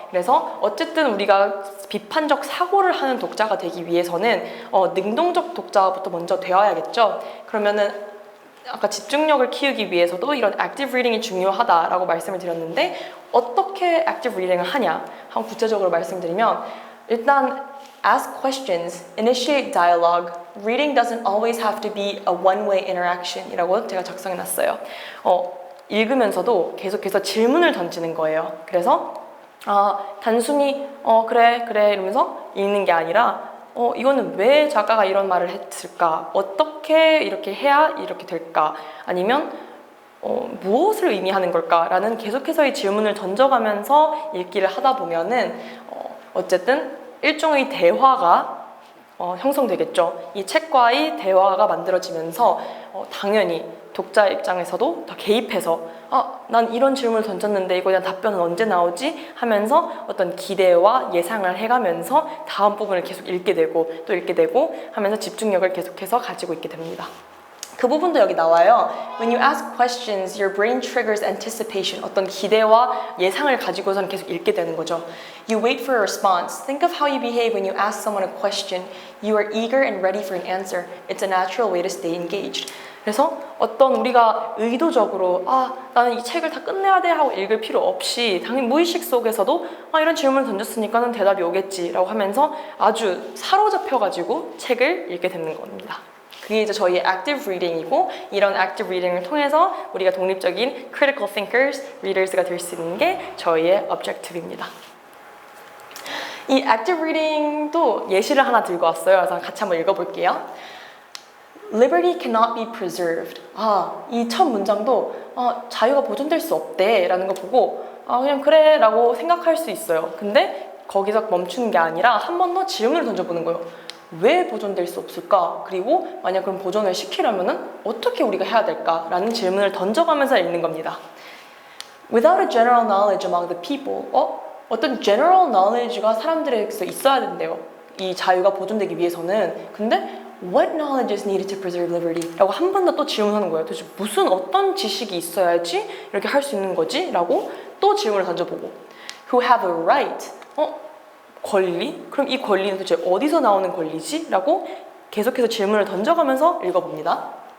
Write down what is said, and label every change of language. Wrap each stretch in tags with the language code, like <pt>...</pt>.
<ko>그래서 어쨌든 우리가 비판적 사고를 하는 독자가 되기 위해서는 능동적 독자부터 먼저 되어야겠죠. 그러면은 아까 집중력을 키우기 위해서도 이런 active reading이 중요하다라고 말씀을 드렸는데 어떻게 active reading을 하냐? 한번 구체적으로 말씀드리면 일단 ask questions, initiate dialogue.</ko> <en>Reading doesn't always have to be a one-way interaction 이라고 제가 작성해놨어요.</en> <ko>읽으면서도 계속해서 질문을 던지는 거예요. 그래서 단순히 그래 이러면서 읽는 게 아니라 이거는 왜 작가가 이런 말을 했을까? 어떻게 이렇게 해야 이렇게 될까? 아니면 무엇을 의미하는 걸까? 라는 계속해서의 질문을 던져가면서 읽기를 하다 보면은 어쨌든 일종의 대화가 형성되겠죠. 이 책과의 대화가 만들어지면서 당연히 독자 입장에서도 더 개입해서 난 이런 질문을 던졌는데 이거에 대한 답변은 언제 나오지? 하면서 어떤 기대와 예상을 해가면서 다음 부분을 계속 읽게 되고 또 읽게 되고 하면서 집중력을 계속해서 가지고 있게 됩니다. 그 부분도 여기 나와요.</ko> <en>When you ask questions, your brain triggers anticipation.</en> <ko>어떤 기대와 예상을 가지고서는 계속 읽게 되는 거죠.</ko> <en>You wait for a response. Think of how you behave when you ask someone a question. You are eager and ready for an answer. It's a natural way to stay engaged.</en> <ko>그래서 어떤 우리가 의도적으로 나는 이 책을 다 끝내야 돼 하고 읽을 필요 없이 당연히 무의식 속에서도 이런 질문을 던졌으니까는 대답이 오겠지라고 하면서 아주 사로잡혀가지고 책을 읽게 되는 겁니다. 그게 이제 저희의 active reading이고 이런 active reading을 통해서 우리가 독립적인 critical thinkers, readers가 될 수 있는 게 저희의 objective입니다. 이 active reading도 예시를 하나 들고 왔어요. 그래서 같이 한번 읽어볼게요.</ko> <en>Liberty cannot be preserved.</en> <ko>이 첫 문장도 자유가 보존될 수 없대 라는 거 보고 그냥 그래 라고 생각할 수 있어요. 근데 거기서 멈추는 게 아니라 한 번 더 질문을 던져보는 거예요. 왜 보존될 수 없을까? 그리고 만약 그럼 보존을 시키려면은 어떻게 우리가 해야 될까? 라는 질문을 던져가면서 읽는 겁니다.</ko> <en>Without a general knowledge among the people.</en> <ko>어떤 general knowledge가 사람들에게서 있어야 된대요. 이 자유가 보존되기 위해서는.</ko> <en>근데 What knowledge is needed to preserve liberty?</en> <ko>라고 한 번 더 또 질문하는 거예요. 도대체 무슨 어떤 지식이 있어야지 이렇게 할 수 있는 거지? 라고 또 질문을 던져보고 Who have a right? 권리? 그럼 이 권리는 도대체 어디서 나오는 권리지? 라고 계속해서 질문을 던져가면서 읽어봅니다.</ko>